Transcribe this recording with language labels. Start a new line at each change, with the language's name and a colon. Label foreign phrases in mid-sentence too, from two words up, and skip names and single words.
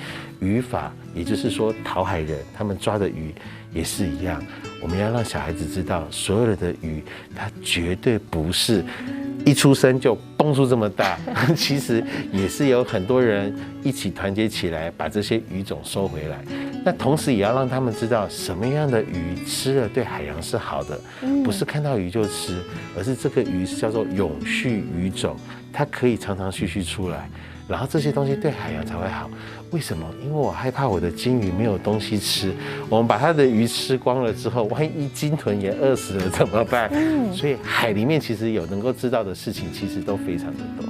Chinese: 漁法，也就是說討海人他們抓的魚也是一樣，我們要讓小孩子知道，所有的魚它絕對不是一出生就蹦出這麼大，其實也是有很多人一起團結起來把這些魚種收回來。那同時也要讓他們知道什麼樣的魚吃了對海洋是好的，不是看到魚就吃，而是這個魚是叫做永續魚種，它可以長長續續出來，然後這些東西對海洋才會好。為什麼？因為我害怕我的金魚沒有東西吃，我們把它的魚吃光了之後，萬一鯨豚也餓死了怎麼辦？所以海裡面其實有能夠知道的事情，其實都非常的多。